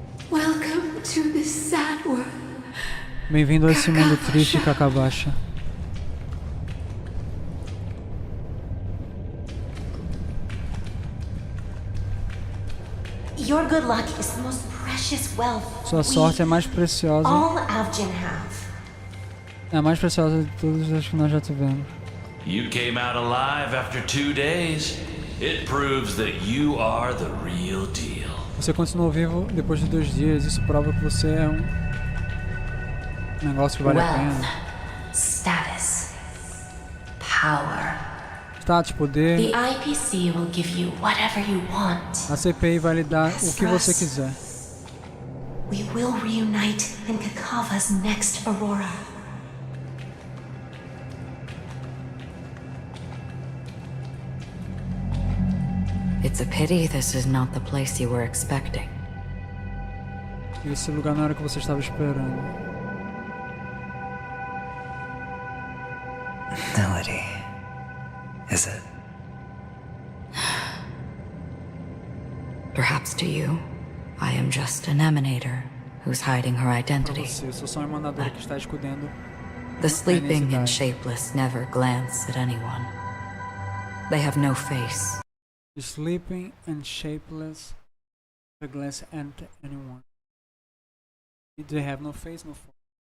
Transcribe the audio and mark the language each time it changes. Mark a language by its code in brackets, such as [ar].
[en] Welcome to this sad world. [pt] Bem-vindo a esse mundo triste, Cacabacha. [en] Your good luck is the most precious wealth [pt] Sua sorte é mais preciosa. [en] all Avgin have. [pt] É a mais preciosa de todas as que nós já tivemos. [en] You came out alive after 2 days. It proves that you are the real deal. [pt] Você continuou vivo depois de 2 dias. Isso prova que você é um negócio que vale a pena. [en] Status. Power. [pt] Status, poder. [en] The IPC will give you whatever you want. [pt] A CPI vai lhe dar o que você quiser. [en] We will reunite in Kakava's next aurora. It's a pity this is not the place you were expecting. [pt] Esse lugar não era o que você estava esperando. [en] Melody. Is it? Perhaps to you, I am just an emanator who's hiding her identity. [pt] Eu sou só um emanador que está escondendo. [en] The sleeping and shapeless never glance at anyone. They have no face. The sleeping and shapeless never glance at anyone. They have no face, no form.